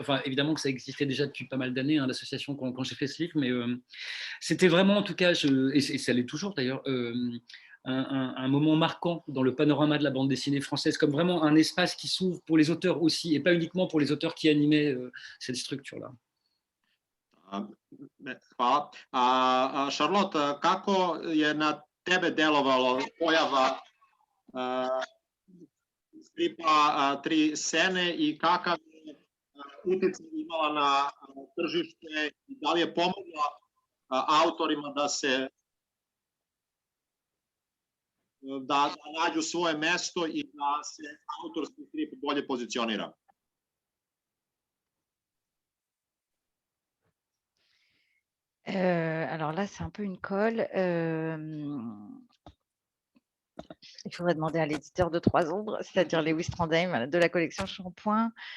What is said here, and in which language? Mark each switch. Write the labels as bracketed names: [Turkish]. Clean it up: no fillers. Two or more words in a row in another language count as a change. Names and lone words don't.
[French] Enfin, évidemment que ça existait déjà depuis pas mal d'années, hein, l'association, quand j'ai fait ce livre, mais c'était vraiment, en tout cas, et ça l'est toujours d'ailleurs, un moment marquant dans le panorama de la bande dessinée française, comme vraiment un espace qui s'ouvre pour les auteurs aussi, et pas uniquement pour les auteurs qui animaient cette structure-là. [Serbian] Hvala. Charlotte, kako je na tebe delovalo pojava stripa Tri scene i kakav je utjecaj imala na tržište i da li je pomogla autorima da nađu svoje mesto i da se autorski strip bolje pozicionira? [French] Alors là, c'est un peu une colle. Il faudrait demander à l'éditeur de Trois Ombres, c'est-à-dire Lewis Trondheim de la collection Shampoing.